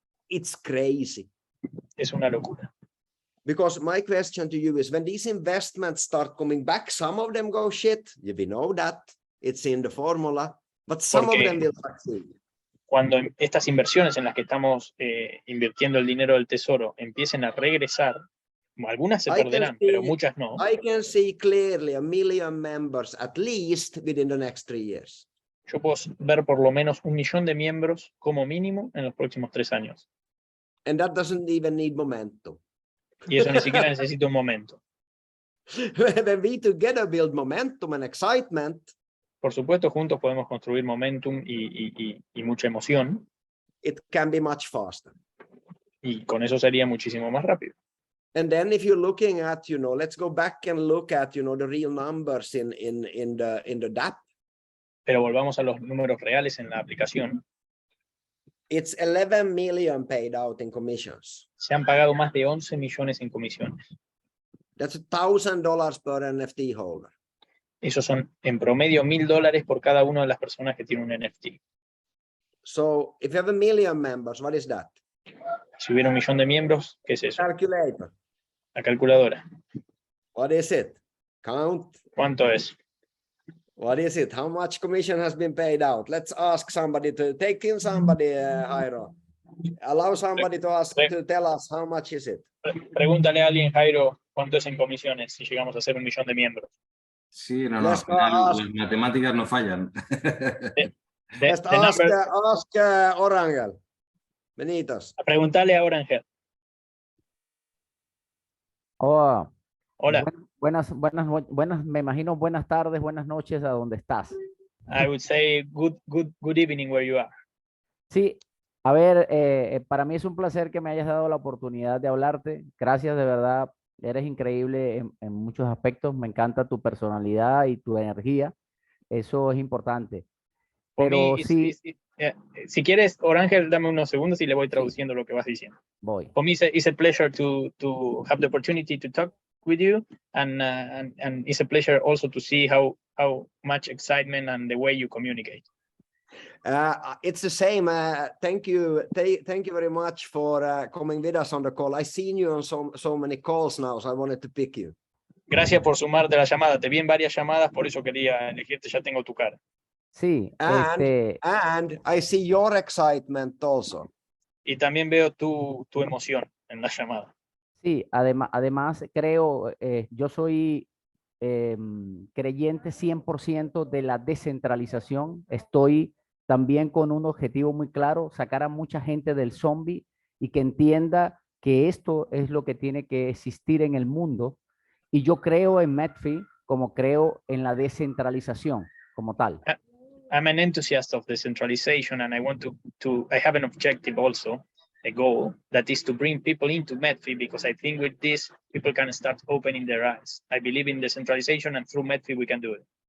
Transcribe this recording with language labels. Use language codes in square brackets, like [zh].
[en] it's crazy. [es] es una locura. [en] Because my question to you is, when these investments start coming back, some of them go shit. We know that. It's in the formula. But some of them will succeed. [es] Cuando estas inversiones en las que estamos invirtiendo el dinero del tesoro empiecen a regresar, algunas se perderán, pero muchas no. [en] I can see clearly 1 million members at least within the next 3 years. [es] Yo puedo ver por lo menos 1 millón de miembros como mínimo en los próximos 3 años. [en] And that doesn't even need momentum. [es] Y eso ni siquiera necesita un momento. [en] When we together build momentum and excitement, [es] Por supuesto, juntos podemos construir momentum y mucha emoción, [en] it can be much faster. [es] y con eso sería muchísimo más rápido. [en] And then if you're looking at, let's go back and look at, the real numbers in the DApp. [es] Pero volvamos a los números reales en la aplicación. [en] It's 11 million paid out in commissions. [es] Se han pagado más de 11 millones en comisiones. [en] That's $1,000 per NFT holder. [es] Esos son en promedio $1,000 por cada una de las personas que tienen un NFT. [en] So if you have 1 million members, what is that? [es] Si hubiera 1 millón de miembros, ¿qué es eso? [en] Calculator. [es] La calculadora. [en] What is it? Count. [es] ¿Cuánto es? [en] What is it? How much commission has been paid out? Let's ask somebody to take in somebody, Jairo. Allow somebody to ask to tell us how much is it. [es] Pregúntale a alguien, Jairo, cuánto es en comisiones si llegamos a ser 1 millón de miembros. Sí, no, al final las matemáticas no fallan. [en] Let's ask Orangel. Benitos. [es] Pregúntale a Orangel. Hola. Hola. Me imagino buenas tardes, buenas noches a donde estás. [en] I would say good evening where you are. [es] Sí, a ver, para mí es un placer que me hayas dado la oportunidad de hablarte. Gracias, de verdad, eres increíble en muchos aspectos. Me encanta tu personalidad y tu energía. Eso es importante. [en] For [es] Pero [en] me, [es] sí, si quieres, Orangel, dame unos segundos y le voy sí, traduciendo lo que vas diciendo. voy. [en] For me, it's a pleasure to have the opportunity to talk with you, and it's a pleasure also to see how much excitement and the way you communicate. It's the same. Thank you very much for coming with us on the call. I've seen you on so many calls now, so I wanted to pick you. [es] Gracias por sumarte a la llamada. Te vi en varias llamadas, por eso quería elegirte. Ya tengo tu cara. Sí, [en] And I see your excitement also. [es] Y también veo tu emoción en la llamada. sí, además creo, yo soy creyente 100% de la descentralización. Estoy también con un objetivo muy claro, sacar a mucha gente del zombie y que entienda que esto es lo que tiene que existir en el mundo. Y yo creo en Metfi como creo en la descentralización como tal. [en] I'm an enthusiast of decentralization, and I want I have an objective also, a goal, that is to bring people into Metfi, because I think with this, people can start opening their eyes. I believe in decentralization, and through Metfi, we can do it.